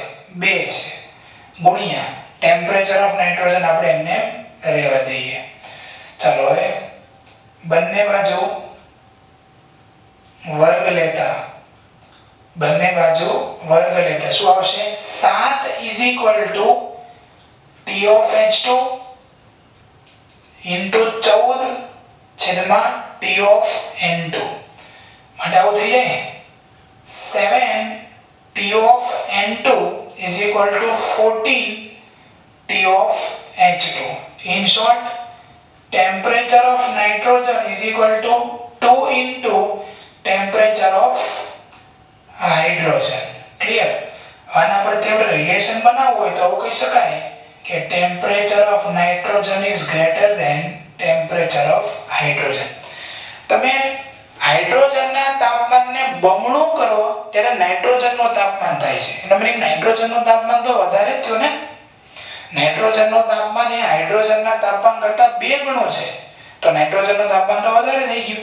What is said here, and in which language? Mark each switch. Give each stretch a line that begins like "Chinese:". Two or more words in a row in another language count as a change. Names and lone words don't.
Gujarati: 2 છે ગુણ્યા
English: temperature of nitrogen
Gujarati: આપણે એમને રહેવા દઈએ. ચાલો હવે બંને બાજુ વર્ગ લેતા શું આવશે?
English: 7 T of H2 into 14 છેદમાં T of N2
Gujarati: માટે આવું થઈ જાય
English: 7 T of N2 is equal to 14 T of H2. In short, temperature of nitrogen is equal to 2 into temperature of hydrogen. Clear?
Gujarati: આના પરથી આપણે રિલેશન બનાવવું હોય તો આવું કહી શકાય કે
English: temperature of nitrogen is greater than temperature of hydrogen.
Gujarati: તમે હાઇડ્રોજનના તાપમાનને બમણું કરો ત્યારે નાઇટ્રોજનનું તાપમાન થાય છે. એનો મતલબ નાઇટ્રોજનનું તાપમાન તો વધારે જ થયું ને. નાઇટ્રોજનનું તાપમાન એ હાઇડ્રોજનના તાપમાન કરતાં 2 ગણું છે. તો નાઇટ્રોજનનું તાપમાન તો વધારે થઈ ગયું.